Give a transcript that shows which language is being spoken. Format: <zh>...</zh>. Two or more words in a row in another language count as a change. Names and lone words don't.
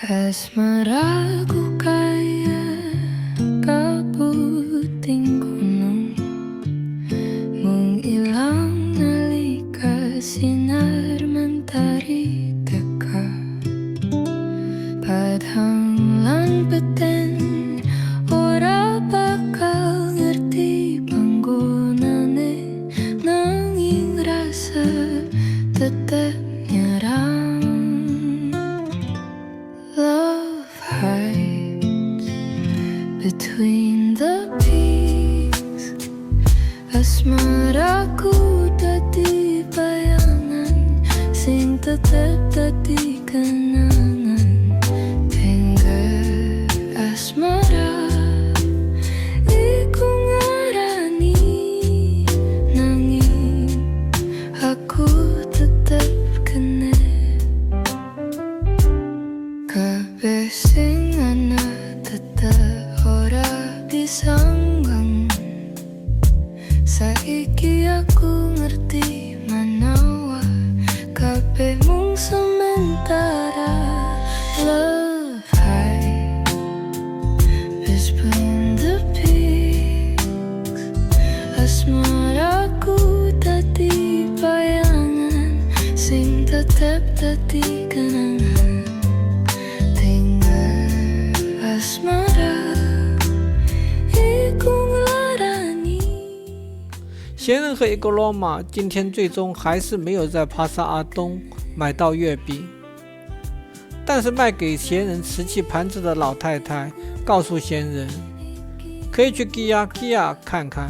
<jv>Asmaraku kaya kaputing gunung, mung ilang nalika sinar mentari teka. Padhang lan peten ora bakal ngerti panggonane, nanging rasa tetep nyerang.</jv> <en>Love hides between the peaks.</en> <jv>Asmaraku dadi bayangan sing tetep dadi kenangan. Tengger asmara iku ngarani, nanging aku tetep kena. Kabeh sing ana tetep ora disanggang. Saiki aku ngerti manawa kabeh mung sementara.</jv> <en>Love hides between the peaks.</en> <jv>Asmaraku dadi bayangan sing tetep dadi kenangan. Asmara iku nglarani。</jv> <zh>闲人和一个罗马今天最终还是没有在帕萨阿东买到月饼，但是卖给闲人瓷器盘子的老太太告诉闲人，可以去吉亚吉亚看看。</zh>